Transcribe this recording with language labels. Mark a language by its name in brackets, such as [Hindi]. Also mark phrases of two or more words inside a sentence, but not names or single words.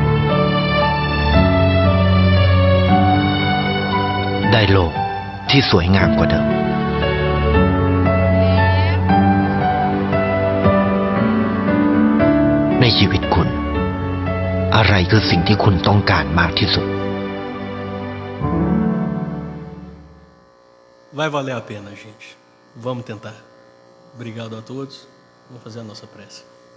[Thai] ได้โลกที่สวยงามกว่าเดิมในชีวิตคุณอะไรคือสิ่งที่คุณต้องการมากที่สุด [Portuguese] Vai valer a pena, gente. Vamos tentar. Obrigado a todos. Vamos fazer a nossa prece.